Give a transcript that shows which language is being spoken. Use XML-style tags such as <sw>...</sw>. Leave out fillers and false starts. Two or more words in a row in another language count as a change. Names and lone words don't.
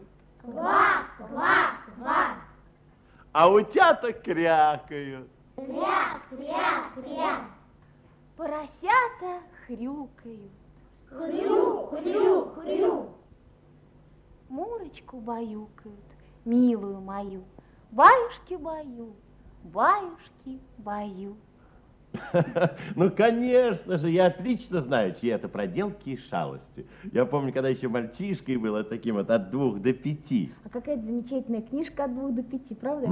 <ru>Ква-ква-ква! А утята крякают. Кря-кря-кря! Поросята хрюкают. Хрю-хрю-хрю! Мурочку баюкают, милую мою. Баюшки баю, баюшки баю. Ну, конечно же, я отлично знаю, чьи это проделки и шалости. Я помню, когда еще мальчишкой был, таким вот от 2 до 5. А какая-то замечательная книжка от 2 до 5, правда?</ru>